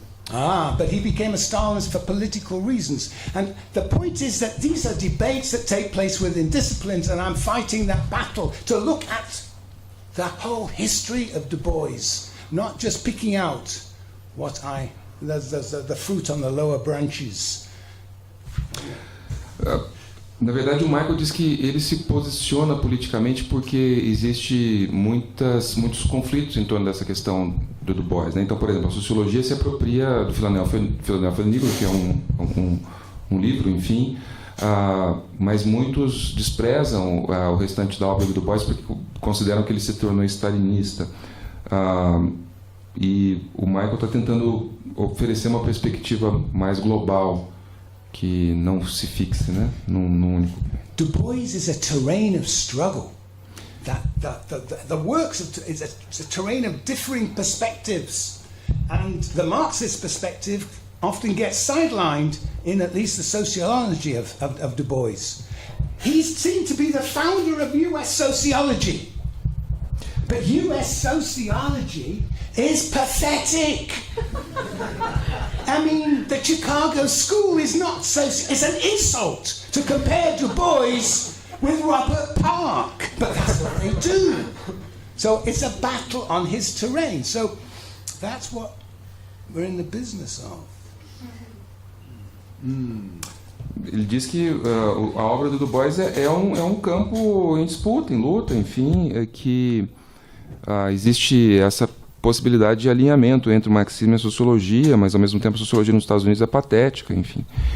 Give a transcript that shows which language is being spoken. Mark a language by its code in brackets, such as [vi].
[en] But he became a Stalinist for political reasons. And the point is that these are debates that take place within disciplines, and I'm fighting that battle to look at the whole history of Du Bois, not just picking out what I the fruit on the lower branches. [pt] Na verdade, o Michael diz que ele se posiciona politicamente porque existe muitos conflitos em torno dessa questão do Du Bois, né? Então, por exemplo, a sociologia se apropria do Philadelphia Negro, que é um livro, enfim, mas muitos desprezam o restante da obra do Du Bois porque consideram que ele se tornou stalinista. E o Michael está tentando oferecer uma perspectiva mais global, que não se fixe, né, num único. [en] Du Bois is a terrain of struggle. The works is a terrain of differing perspectives, and the Marxist perspective often gets sidelined in at least the sociology of Du Bois. He's seen to be the founder of U.S. sociology, but U.S. sociology is pathetic. I mean, the Chicago school is not it's an insult to compare Du Bois with Robert Park, but that's what they do. So it's a battle on his terrain. So that's what we're in the business of. [pt] Ele diz que a obra do Du Bois é um campo em disputa, em luta, enfim, que existe essa possibilidade de alinhamento entre o marxismo e a sociologia, mas ao mesmo tempo a sociologia nos Estados Unidos é patética, enfim.